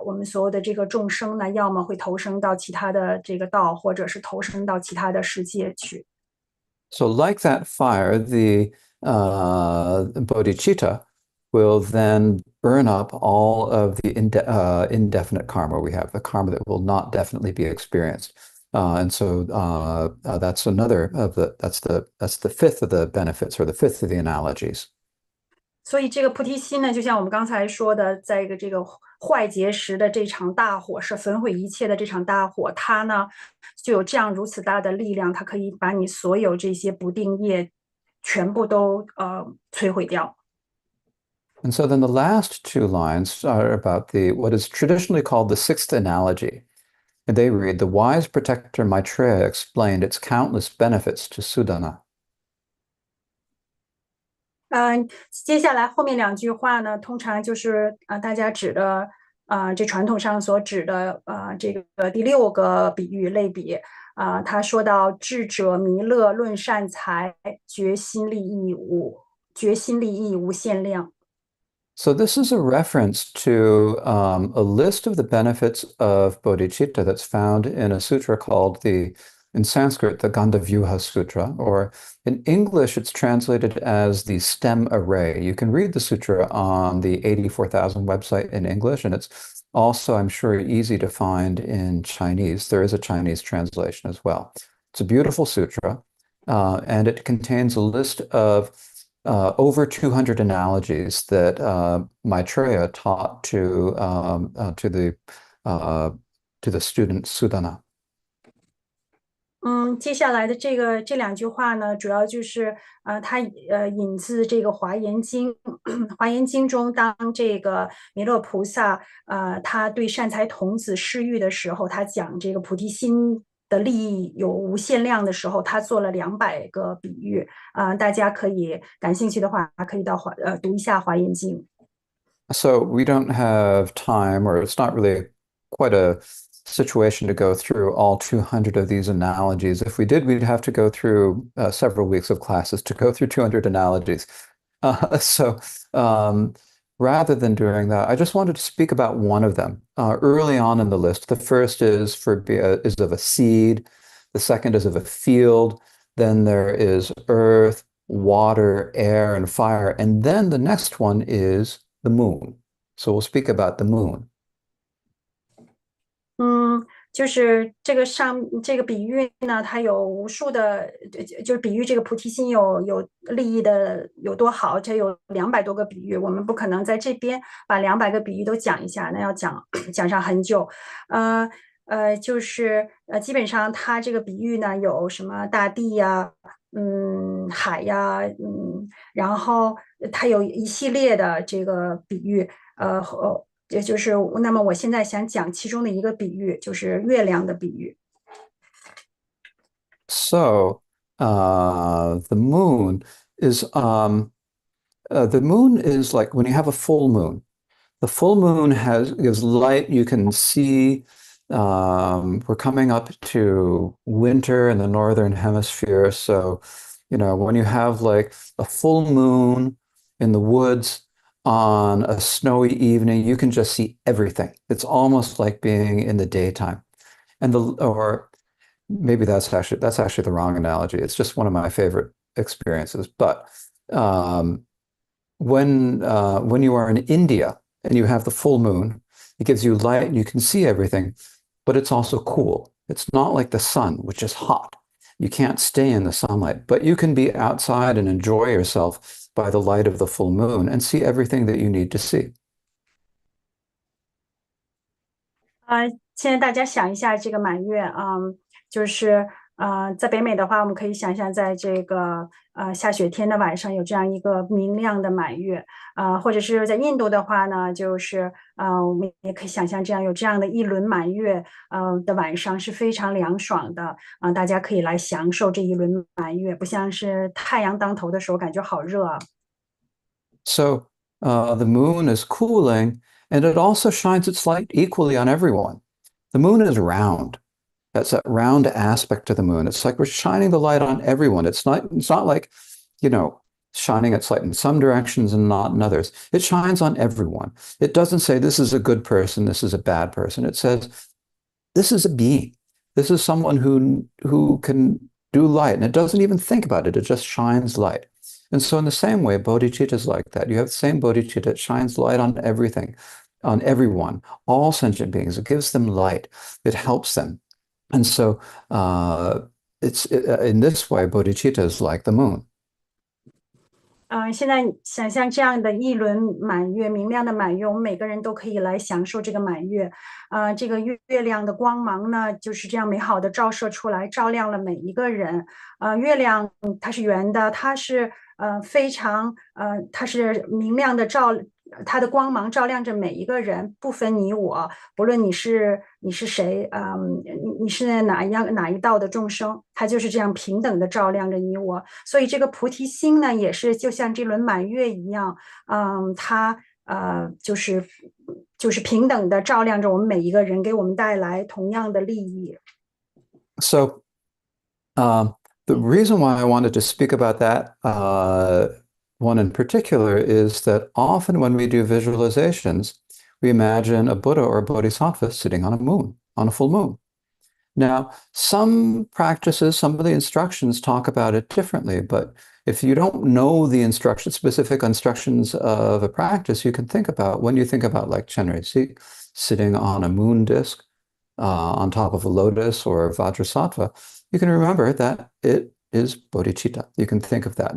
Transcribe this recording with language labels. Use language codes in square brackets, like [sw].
[zh] 我们所有的这个众生呢，要么会投生到其他的这个道，或者是投生到其他的世界去。 [en] So, like that fire, the bodhicitta will then burn up all of the indefinite karma we have, the karma that will not definitely be experienced. And so that's another of that's the fifth of the benefits or the fifth of the analogies. [zh] 所以这个菩提心呢，就像我们刚才说的，在一个这个坏劫时的这场大火，是焚毁一切的这场大火，它呢就有这样如此大的力量，它可以把你所有这些不定业全部都摧毁掉。 [en] And so then the last two lines are about the what is traditionally called the sixth analogy. And they read, the wise protector Maitreya explained its countless benefits to Sudana. [zh] 接下来后面两句话呢，通常就是大家指的这传统上所指的这个第六个比喻类比。他说到智者弥勒论善财，决心利益无限量。 [en] So this is a reference to a list of the benefits of bodhicitta that's found in a sutra called in Sanskrit, the Gandhavyuha Sutra, or in English, it's translated as the stem array. You can read the sutra on the 84,000 website in English, and it's also, I'm sure, easy to find in Chinese. There is a Chinese translation as well. It's a beautiful sutra, and it contains a list of over 200 analogies that Maitreya taught to the student Sudana. [zh] 接下来的这两句话呢，主要就是它引自这个《华严经》。 《华严经》中，当这个弥勒菩萨他对善财童子施喻的时候，他讲这个菩提心的利益有无限量的时候，他做了200个比喻。大家可以感兴趣的话，可以到读一下《华严经》。 [en] So we don't have time, or it's not really quite a situation to go through all 200 of these analogies. If we did, we'd have to go through several weeks of classes to go through 200 analogies. So rather than doing that, I just wanted to speak about one of them early on in the list. The first is of a seed. The second is of a field. Then there is earth, water, air, and fire. And then the next one is the moon. So we'll speak about the moon. [zh] 就是这个比喻呢，它有无数的，就是比喻这个菩提心有利益的有多好，这有200多个比喻，我们不可能在这边把200个比喻都讲一下，那要讲上很久。就是基本上它这个比喻呢，有什么大地呀，海呀，然后它有一系列的这个比喻，就是那么我现在想讲其中的一个比喻，就是月亮的比喻。 [en] So the moon is the moon is like when you have a full moon. The full moon gives light. You can see we're coming up to winter in the northern hemisphere. So, when you have like a full moon in the woods on a snowy evening, you can just see everything. It's almost like being in the daytime. Or maybe that's actually the wrong analogy. It's just one of my favorite experiences. But when you are in India and you have the full moon, it gives you light and you can see everything, but it's also cool. It's not like the sun, which is hot. You can't stay in the sunlight, but you can be outside and enjoy yourself by the light of the full moon and see everything that you need to see. [zh] 现在大家想一下这个满月啊，就是在北美的话，我们可以想象在这个下雪天的晚上有这样一个明亮的满月，或者是在印度的话呢，就是我们也可以想象有这样的一轮满月，的晚上是非常凉爽的，大家可以来享受这一轮满月，不像是太阳当头的时候感觉好热啊。 [en] So the moon is cooling, and it also shines its light equally on everyone. The moon is round. That's that round aspect to the moon. It's like we're shining the light on everyone. It's not like, shining its light in some directions and not in others. It shines on everyone. It doesn't say this is a good person, this is a bad person. It says this is a being. This is someone who can do light. And it doesn't even think about it. It just shines light. And so in the same way, bodhicitta is like that. You have the same bodhicitta. It shines light on everything, on everyone, all sentient beings. It gives them light. It helps them. And so in this way, bodhicitta is like the moon. [zh] 现在想象这样的一轮满月，明亮的满月，我们每个人都可以来享受这个满月。这个月亮的光芒呢，就是这样美好的照射出来，照亮了每一个人。月亮它是圆的，它是非常它是明亮的它的光芒照亮着每一个人，不分你我，不论你是谁，你是哪一道的众生，它就是这样平等的照亮着你我。所以这个菩提心呢，也是就像这轮满月一样，它就是平等的照亮着我们每一个人，给我们带来同样的利益。 [en] So the reason why I wanted to speak about that one in particular is that often when we do visualizations, we imagine a Buddha or a Bodhisattva sitting on a moon, on a full moon. Now, some practices, some of the instructions talk about it differently, but if you don't know the specific instructions of a practice, you can think about, when you think about like Chenrezig sitting on a moon disk on top of a lotus or Vajrasattva, you can remember that it is bodhicitta. You can think of that.